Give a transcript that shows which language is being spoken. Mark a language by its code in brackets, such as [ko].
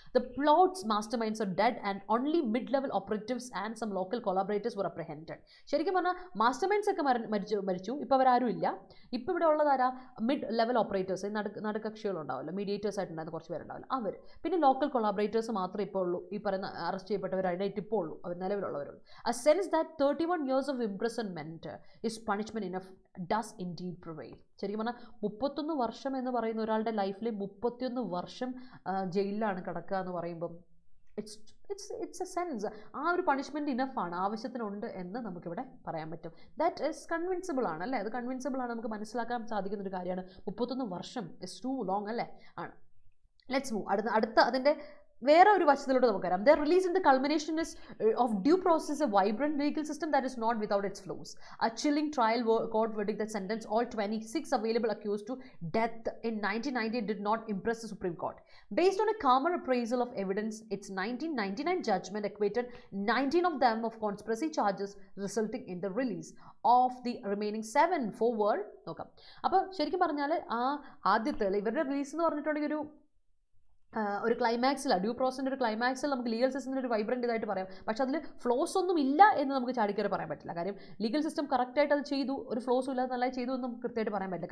[en] The plots masterminds are dead and only mid-level operatives and some local collaborators were apprehended. [ml] ശരിക്കും പറഞ്ഞാൽ മാസ്റ്റർമൈൻഡ്സ് ഒക്കെ മരിച്ചു, ഇപ്പോൾ അവരാരും ഇല്ല. ഇപ്പോൾ ഇവിടെ ഉള്ളതാരാ, മിഡ് ലെവൽ ഓപ്പറേറ്റേഴ്സ്, നടുക്കക്ഷികളുണ്ടാവില്ല, മീഡിയേറ്റേഴ്സ് ആയിട്ടുണ്ടായിരുന്ന കുറച്ച് പേരുണ്ടാവില്ല, അവർ, പിന്നെ ലോക്കൽ കൊളാബറേറ്റേഴ്സ് മാത്രമേ ഇപ്പോൾ ഉള്ളൂ, ഈ പറയുന്ന അറസ്റ്റ് ചെയ്യപ്പെട്ടവരായിട്ട് ഇപ്പോൾ ഉള്ളൂ, അവർ നിലവിലുള്ളവരുള്ളൂ. [en] A sense that 31 years of imprisonment is punishment enough does indeed prevail. [ml] ശരിക്കും പറഞ്ഞാൽ 31 വർഷം എന്ന് പറയുന്ന ഒരാളുടെ ലൈഫിൽ 31 വർഷം ജയിലിലാണ് കിടക്കുക എന്ന് പറയുമ്പം [en] it's a sense, [ml] ആ ഒരു പണിഷ്മെൻറ്റ് ഇനഫാണ്, ആവശ്യത്തിനുണ്ട് എന്ന് നമുക്കിവിടെ പറയാൻ പറ്റും. [en] that is convincible [ml] ആണ്, അല്ലേ, അത് കൺവിൻസിബിൾ ആണ്, നമുക്ക് മനസ്സിലാക്കാൻ സാധിക്കുന്നൊരു കാര്യമാണ്. [en] 31 വർഷം is too long, [ml] അല്ലേ, ആണ്. [en] Let's move. [ml] അടുത്ത അതിൻ്റെ വേറെ ഒരു വശത്തിലോട്ട് നമുക്ക് വരാം. [en] The release in the culmination is of due process a vibrant legal system that is not without its flaws. A chilling trial court verdict that sentenced all 26 available accused to death in 1998 did not impress the Supreme Court. Based on a calmer appraisal of evidence, its 1999 judgment acquitted 19 of them of conspiracy charges, resulting in the release of the remaining 7 forward. [ml] നോക്കാം. അപ്പോൾ ശരിക്കും പറഞ്ഞാൽ ആ ആദ്യത്തെ ഇവരുടെ release എന്ന് പറഞ്ഞിട്ടുണ്ടെങ്കിൽ ഒരു ക്ലൈമാക്സിലാണ്, ഡ്യൂ പ്രോസസിൻ്റെ ഒരു ക്ലൈമാക്സിൽ നമുക്ക് ലീഗൽ സിസ്റ്റത്തിൻ്റെ ഒരു വൈബ്രൻ്റ് ഇതായിട്ട് പറയാം. പക്ഷേ അതിൽ ഫ്ലോസ് ഒന്നും ഇല്ല എന്ന് നമുക്ക് ചാടിക്കയറി പറയാൻ പറ്റില്ല. കാര്യം ലീഗൽ സിസ്റ്റം കറക്റ്റായിട്ട് അത് ചെയ്തു, ഒരു ഫ്ലോസും ഇല്ലാതെ നല്ലതായി ചെയ്തു എന്ന് നമുക്ക് കൃത്യമായിട്ട് പറയാൻ പറ്റില്ല.